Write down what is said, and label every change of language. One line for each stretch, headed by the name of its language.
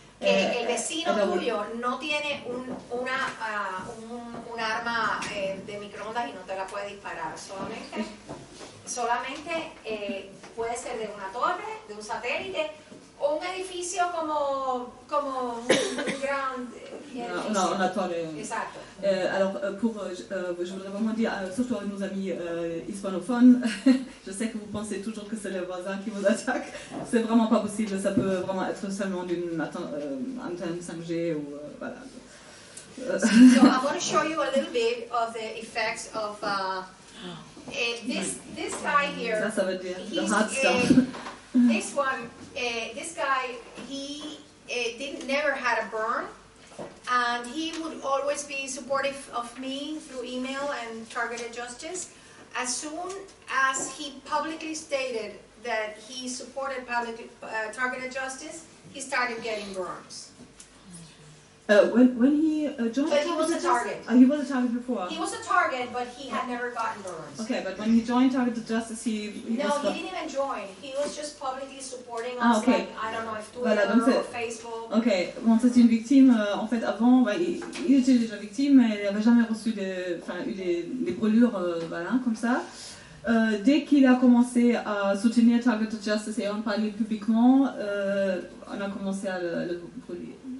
Spanish: Que el vecino tuyo no tiene un arma de microondas y no te la puede disparar. Solamente puede ser de una torre, de un satélite, o un edificio como un gran edificio.
French: On attend Exacto. Alors, je voudrais vraiment dire, surtout à nos amis hispanophones, je sais que vous pensez toujours que c'est le voisin qui vous attaque. C'est vraiment pas possible, ça peut vraiment être seulement d'une antenne 5G ou voilà.
English: So I want to show you a little bit of the effects of this guy here.
French: Ça veut dire
English: the hard stuff. This guy, he never had a burn. And he would always be supportive of me through email and Targeted Justice. As soon as he publicly stated that he supported Targeted Justice, he started getting burns. When he joined, but he was a target. He was a target before. He was a target, but he had never gotten burns. Okay, but when he joined Targeted Justice, he didn't even join. He was just publicly supporting us. Okay. Like, I don't know if Twitter or Facebook.
French: Ok, bon, c'est une victime. En fait, avant, il était déjà victime, mais il n'avait jamais reçu eu des brûlures, voilà, comme ça. Dès qu'il a commencé à soutenir Targeted Justice et en parler publiquement, on a commencé à le brûler.